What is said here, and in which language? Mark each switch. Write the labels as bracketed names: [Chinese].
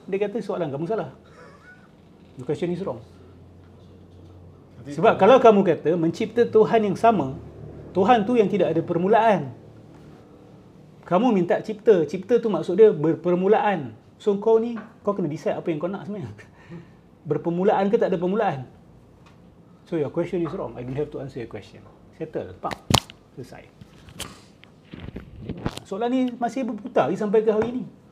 [Malay] Dia kata soalan kamu salah. [English] Your question is wrong. [Malay] Sebab kalau kamu kata mencipta Tuhan yang sama, Tuhan tu yang tidak ada permulaan. Kamu minta cipta. Cipta tu maksud dia berpermulaan. So kau kena decide apa yang kau nak sebenarnya. Berpermulaan ke tak ada permulaan? [English] So your question is wrong. I don't have to answer your question. [Malay] Settle. Pak. Selesai. Soalan ni masih berputar sampai ke hari ni.